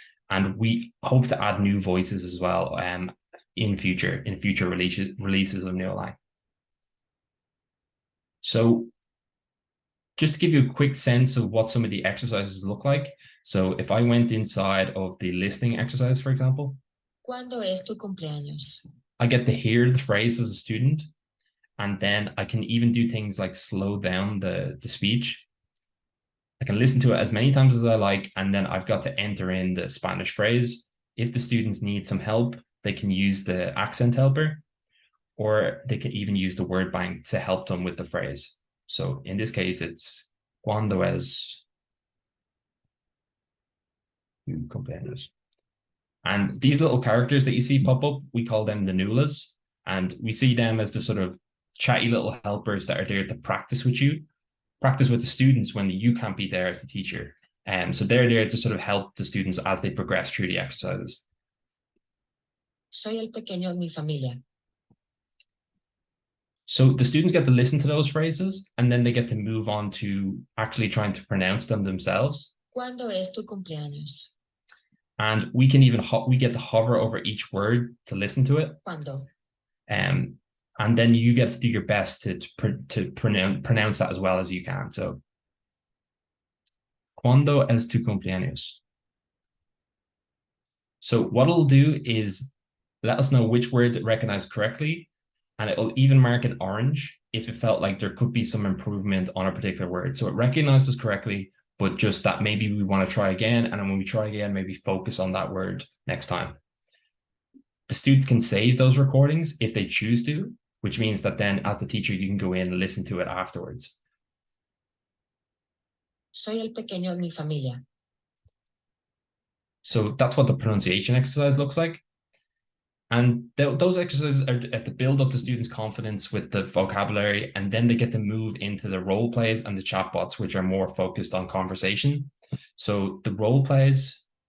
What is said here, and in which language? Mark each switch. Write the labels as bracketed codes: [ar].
[en] And we hope to add new voices as well in future releases of Nualang. So just to give you a quick sense of what some of the exercises look like. So if I went inside of the listening exercise, for example. [es] ¿Cuándo es tu cumpleaños? [en] I get to hear the phrase as a student. And then I can even do things like slow down the speech. I can listen to it as many times as I like. And then I've got to enter in the Spanish phrase. If the students need some help, they can use the accent helper, or they can even use the word bank to help them with the phrase. So in this case, it's [es] cuando es tu cumpleaños. [en] And these little characters that you see pop up, we call them the nulas. And we see them as the sort of chatty little helpers that are there to practice with you, practice with the students when you can't be there as the teacher. So they're there to sort of help the students as they progress through the exercises. [es] Soy el pequeño en mi familia. [en] So the students get to listen to those phrases, and then they get to move on to actually trying to pronounce them themselves. [es] ¿Cuándo es tu cumpleaños? [en] And we can even we get to hover over each word to listen to it. [es] ¿Cuándo? [en] And then you get to do your best to pronounce that as well as you can. [es] So, ¿cuándo es tu cumpleaños? [en] So what it'll do is let us know which words it recognized correctly, and it'll even mark it orange if it felt like there could be some improvement on a particular word. So it recognizes correctly, but just that maybe we want to try again. And then when we try again, maybe focus on that word next time. The students can save those recordings if they choose to, which means that then as the teacher, you can go in and listen to it afterwards. [es] Soy el pequeño en mi familia. [en] So that's what the pronunciation exercise looks like. And those exercises are to build up the students' confidence with the vocabulary, and then they get to move into the role plays and the chatbots, which are more focused on conversation. So the role plays